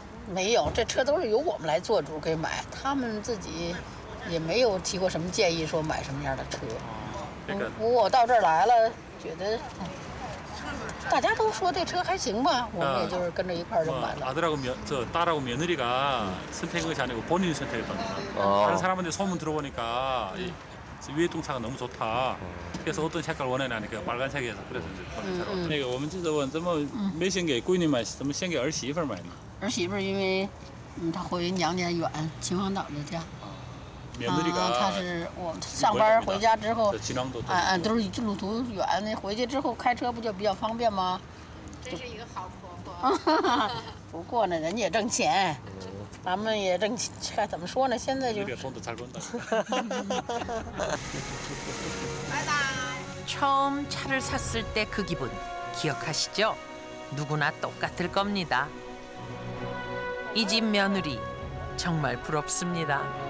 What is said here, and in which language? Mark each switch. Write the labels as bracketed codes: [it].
[zh] 没有，这车都是由我们来做主给买，他们自己也没有提过什么建议说买什么样的车。我到这儿来了，觉得。大家都说这车还行吧，我们也就是跟着一块儿就买了。 [ko] 아들하고 딸하고 며느리가 선택한 것이 아니고 본인이 선택했답니다. 다른 사람한테 소문 들어보니까 위에동차가 너무 좋다. 그래서 어떤 색깔 원하냐니까 빨간색에서 그래서 이제 본인 차로. [zh] 那个我们就是问怎么没先给闺女买，怎么先给儿媳妇买呢？儿媳妇因为她回娘家远，秦皇岛的家。他是我上班回家之后，都是路途远，那回去之后开车不就比较方便吗？真是一个好婆婆。不过呢，人家也挣钱，咱们也挣钱，怎么说呢？现在就。 [ko] 처음 차를 샀을 때 그 기분 기억하시죠? 누구나 똑같을 겁니다. 이 집 며느리 정말 부럽습니다.